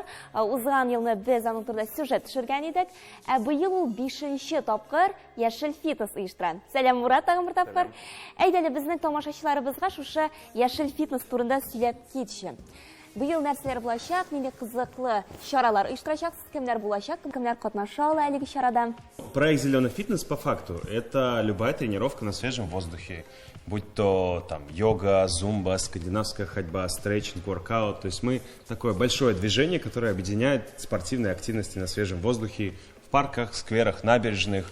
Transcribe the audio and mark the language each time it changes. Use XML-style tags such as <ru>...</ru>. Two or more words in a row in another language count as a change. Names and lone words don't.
<tt>Узган елны без аның турында сюжет төшергән идек. Быел ул 5нче тапкыр Яшел фитнес оештыра. Сәлам, Мурат, тагын бер тапкыр. Әйдәле безнең тамашачыларыбызга шушы Яшел фитнес турында сөйләп китче. Быел нәрсәләр булачак, нинди кызыклы чаралар оештырачаксыз, кемнәр булачак, кемнәр катнаша ала әлеге чарада?</tt> <ru>Проект «Зеленый фитнес» по факту – это любая тренировка на свежем воздухе. Будь то там йога, зумба, скандинавская ходьба, стретчинг, воркаут. То есть мы такое большое движение, которое объединяет спортивные активности на свежем воздухе, в парках, скверах, набережных.</ru>